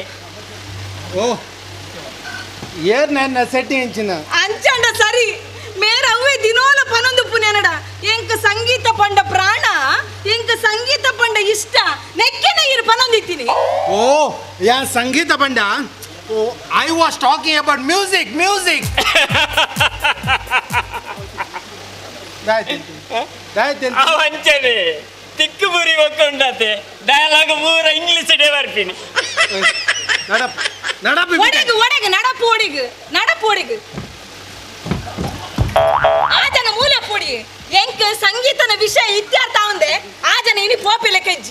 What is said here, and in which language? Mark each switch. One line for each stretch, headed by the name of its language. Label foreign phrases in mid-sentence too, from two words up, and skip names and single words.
Tulu: ಓ ಏರ್ ನನ್ನ ಸೆಟ್ಟಿಂಗ್ ಇಂಚಿನ ಅಂಚಂಡ ಸರಿ ಮೇರ ಅವ್ವೆ ದಿನೋಲ ಪನೊಂದು ಪುನೆನಡ ಎಂಕ ಸಂಗೀತ ಪಂಡ ಪ್ರಾಣ ಎಂಕ ಸಂಗೀತ ಪಂಡ ಇಷ್ಟ ನೆಕ್ಕೆನ ಇರು ಪನೊಂದಿತ್ತೀನಿ ಓ ಯಾ ಸಂಗೀತ ಬಂಡ
English: ಓ I was talking about music music
Tulu: ಅಂಚನೆ ತಿಕ್ಕು ಬುರಿ ಒಕ್ಕೊಂಡತೆ ಡಯಲಾಗ್ ಪೂರ ಇಂಗ್ಲಿಷ್ ಡೇ ಬರ್ತೀನಿ ನಡಪ್ ನಡಪ್ ಒಡೆಗು ಒಡೆಗು ನಡಪು ಒಡೆಗು ನಡಪು ಒಡೆಗು ಆ ಜನ ಮೂಲ ಪೊಡಿ ಎಂಕ ಸಂಗೀತನ ವಿಷಯ ಇತ್ಯರ್ಥ ಒಂದೆ ಆ ಜನ ಇನಿ ಪೋಪಿಲೆ ಕೆಜ್ಜಿ